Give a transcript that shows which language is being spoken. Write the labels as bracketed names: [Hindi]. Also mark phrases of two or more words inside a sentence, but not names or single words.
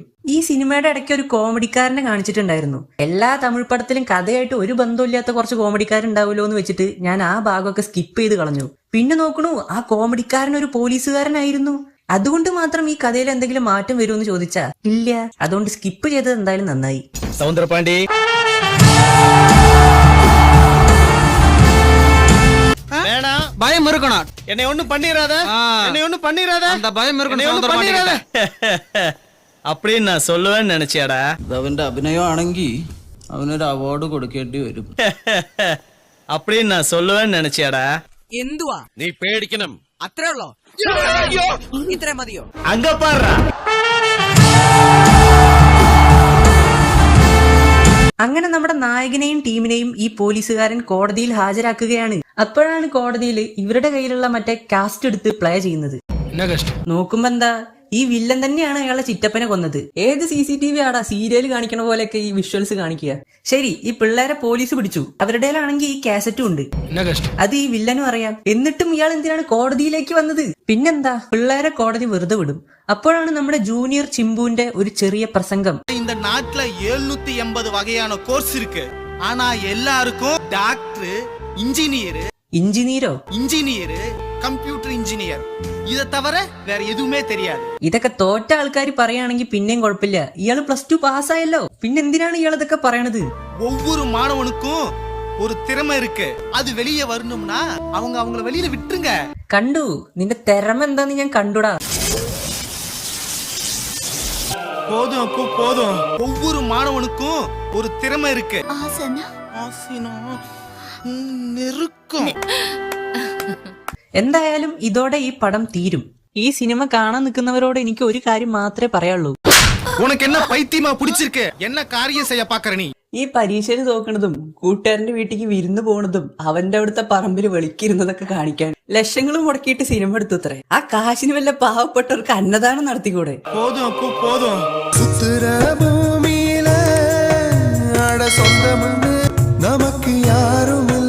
[Malayalam] ഈ സിനിമയുടെ ഇടയ്ക്ക് ഒരു കോമഡിക്കാരനെ കാണിച്ചിട്ടുണ്ടായിരുന്നു. എല്ലാ തമിഴ് പടത്തിലും കഥയായിട്ട് ഒരു ബന്ധമില്ലാത്ത കുറച്ച് കോമഡിക്കാരുണ്ടാവുമല്ലോ എന്ന് വെച്ചിട്ട് ഞാൻ ആ ഭാഗമൊക്കെ സ്കിപ്പ് ചെയ്ത് കളഞ്ഞു. പിന്നെ നോക്കണു, ആ കോമഡിക്കാരൻ ഒരു പോലീസുകാരനായിരുന്നു. അതുകൊണ്ട് മാത്രം ഈ കഥയിൽ എന്തെങ്കിലും മാറ്റം വരുമെന്ന് ചോദിച്ചാ ഇല്ല. അതുകൊണ്ട് സ്കിപ്പ് ചെയ്തത് എന്തായാലും നന്നായി. സൗന്ദരപാണ്ഡി, [Tamil] பயம் இருக்கணும். என்னை ஒண்ணும் பண்ணிராத, என்னை ஒண்ணும் பண்ணிராத, அந்த பயம் என்னை ஒண்ணும் பண்ணிராத. அப்படின்னு நான் சொல்லுவேன்னு நினைச்சியாடா? [Malayalam] അവന്റെ അഭിനയം ആണെങ്കിൽ അവനൊരു അവാർഡ് കൊടുക്കേണ്ടി വരും. [Tamil] அப்படின்னு நான் சொல்லுவேன்னு நினைச்சியாடா? [Malayalam] എന്തുവാ നീ പേടിക്കണം. അത്രേ ഉള്ളോ? ഇത്രേ മതിയോ? [Tamil] அங்க பாருடா. [Malayalam] അങ്ങനെ നമ്മുടെ നായകനെയും ടീമിനെയും ഈ പോലീസുകാരൻ കോടതിയിൽ ഹാജരാക്കുകയാണ്. അപ്പോഴാണ് കോടതിയിൽ ഇവരുടെ കയ്യിലുള്ള മറ്റേ കാസ്റ്റ് എടുത്ത് പ്ലേ ചെയ്യുന്നത്. என்ன കഷ്ടം? നോക്കുമ്പോ എന്താ, ഈ വില്ലൻ തന്നെയാണ് അയാളെ ചിറ്റപ്പനെ കൊന്നത്. ഏത് CCTV ആടാ സീരിയൽ കാണിക്കണ പോലെയൊക്കെ ഈ വിഷ്വൽസ് കാണിക്കുക. ശരി, ഈ പിള്ളേരെ പോലീസ് പിടിച്ചു. അവരുടെയിലാണെങ്കിൽ ഈ കാസറ്റും ഉണ്ട്. என்ன കഷ്ടം? അത് ഈ വില്ലനും അറിയാം. എന്നിട്ടും ഇയാൾ എന്തിനാണ് കോടതിയിലേക്ക് വന്നത്? പിന്നെന്താ, പിള്ളേരെ കോടതി വെറുതെ വിടും. അപ്പോഴാണ് നമ്മുടെ ജൂനിയർ ചിമ്പുവിന്റെ ഒരു ചെറിയ പ്രസംഗം. [Tamil] இந்த நாட்டுல 780 வகையான கோர்ஸ் இருக்கு. ஆனா எல்லாருக்கும் டாக்டர், [Malayalam] ഇഞ്ചിനീരോ? [Tamil] இன்ஜினியர், [English] computer engineer, [Tamil] இதை தவிர வேற எதுவுமே தெரியாது. [Malayalam] ഇതൊക്കെ തോറ്റ ആൾക്കാർ പറയുകയാണെങ്കിൽ പിന്നെയും കുഴപ്പമില്ല. ഇയാള് +2 പാസ്സായല്ലോ, പിന്നെ എന്തിനാണ് ഇയാൾ ഇതൊക്കെ പറയണത്? [Tamil] ஒவ்வொரு மாணவனுக்கும் ஒரு திறமை இருக்கு. அது வெளியே வரணும்னா அவங்கள வெளியில விட்டுருங்க. [Malayalam] കണ്ടു, നിന്റെ തിറമ എന്താന്ന് ഞാൻ കണ്ടുടാ. [Tamil] போதும் அப்பு போதும். ஒவ்வொரு மாணவனுக்கும் ஒரு திறமை இருக்கு. ஆசனா ஆசினா நெருக்கம். [Malayalam] എന്തായാലും ഇതോടെ ഈ പടം തീരും. ഈ സിനിമ കാണാൻ നിൽക്കുന്നവരോട് എനിക്ക് ഒരു കാര്യം മാത്രമേ പറയാനുള്ളൂ. [Tamil] உனக்கு என்ன பைத்தியமா பிடிச்சிருக்கு? என்ன காரியம் செய்ய பாக்குற நீ? [Malayalam] ഈ പരീക്ഷയിൽ തോക്കണതും കൂട്ടുകാരന്റെ വീട്ടിലേക്ക് വിരുന്ന് പോണതും അവന്റെ അവിടുത്തെ പറമ്പിൽ വെളിക്കിരുന്നതൊക്കെ കാണിക്കാൻ ലക്ഷങ്ങൾ മുടക്കിയിട്ട് സിനിമ എടുത്തു അത്രേ. ആ കാശിന് വല്ല പാവപ്പെട്ടവർക്ക് അന്നദാനം നടത്തിക്കൂടെ? [Tamil] போதும் அப்பு போதும். [Malayalam] ഭൂമിയിലെ സ്വന്തം നമുക്ക് യാരും